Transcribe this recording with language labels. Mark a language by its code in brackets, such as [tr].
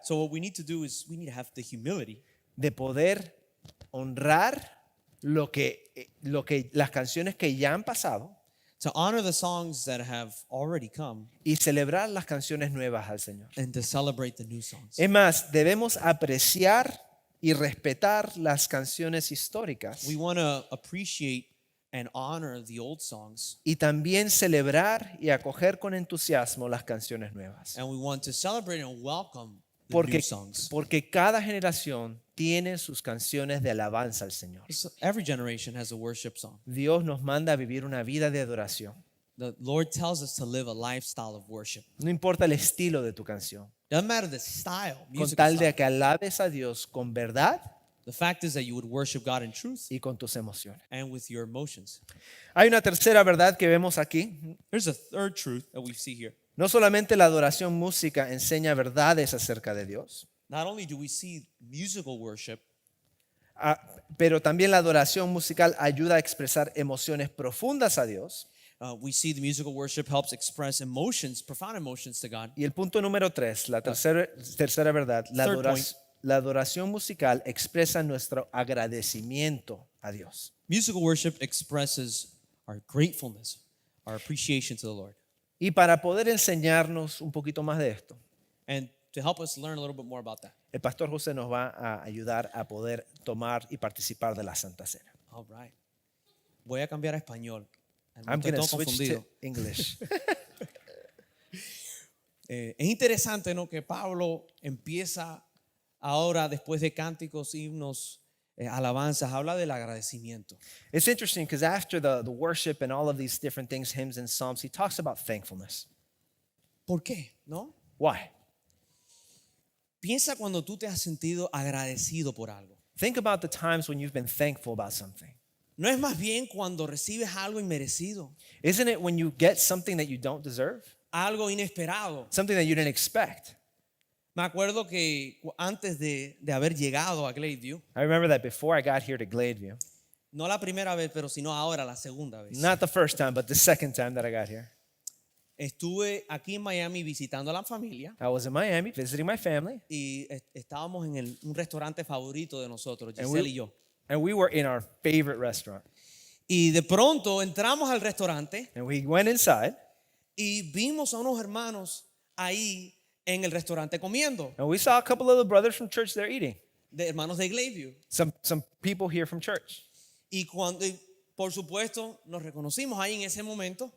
[en] So what we need to do is we need to have the humility [es] de poder honrar lo que las canciones que ya han pasado [en] to honor the songs that have already come [es] y celebrar las canciones nuevas al Señor. [en] and to celebrate the new songs. [es] Es más, debemos apreciar y respetar las canciones históricas [en] We want to appreciate and honor the old songs, [es] y también celebrar y acoger con entusiasmo las canciones nuevas. [en] and we want to celebrate and welcome the [es] Porque, [en] new songs. [es] porque cada generación tiene sus canciones de alabanza al Señor. [en] So every generation has a worship song. [es] Dios nos manda a vivir una vida de adoración. [en] The Lord tells us to live a lifestyle of worship. [es] No importa el estilo de tu canción. [en] Doesn't matter the style, [es] Con [en] musical [es] tal de [en] style. [es] que alabes a Dios con verdad [en] The fact is that you would worship God in truth [es] y con tus emociones. [en] and with your emotions. [es] Hay una tercera verdad que vemos aquí. [en] There's a third truth that we see here. [es] No solamente la adoración música enseña verdades acerca de Dios, [en] Not only do we see musical worship, [es] pero también la adoración musical ayuda a expresar emociones profundas a Dios. [en] we see the musical worship helps express emotions, profound emotions to God. [es] Y el punto número 3, la tercera verdad, [en] Third point. [es] la adoración musical expresa nuestro agradecimiento a Dios. [en] Musical worship expresses our gratefulness, our appreciation to the Lord. [es] Y para poder enseñarnos un poquito más de esto, [en] And to help us learn a little bit more about that. [es] el pastor José nos va a ayudar a poder tomar y participar de la Santa Cena. [en] All right. [es] Voy a cambiar a español. [en] I'm [es] Estoy [en] going to [es] todo [en] switch [es] confundido. [en] to English. [es] Es interesante, ¿no? Que Pablo empieza ahora, después de cánticos, himnos, alabanzas, habla del agradecimiento. [en] It's interesting because after the worship and all of these different things, hymns and psalms, he talks about thankfulness. [es] ¿Por qué? ¿No? [en] Why? [es] Piensa cuando tú te has sentido agradecido por algo. [en] Think about the times when you've been thankful about something. [es] ¿No es más bien cuando recibes algo inmerecido, [en] Isn't it when you get something that you don't deserve? [es] algo inesperado? [en] Something that you didn't expect? [es] Me acuerdo que antes de haber llegado a Gladeview, [en] I remember that before I got here to Gladeview, [es] no la primera vez, pero sino ahora la segunda vez, [en] not the first time, but the second time that I got here, [es] estuve aquí en Miami visitando a la familia [en] I was in Miami visiting my family, [es] y estábamos en un restaurante favorito de nosotros, [en] And Giselle we- [es] y yo. [en] and we were in our favorite restaurant. [es] Y de pronto entramos al restaurante [en] And we went inside, [es] y vimos a unos hermanos ahí en el restaurante comiendo, [en] and we saw a couple of the brothers from church there eating. [es] de hermanos de Gladeview. [en] Some people here from church. [es] Y por supuesto, nos reconocimos ahí en ese momento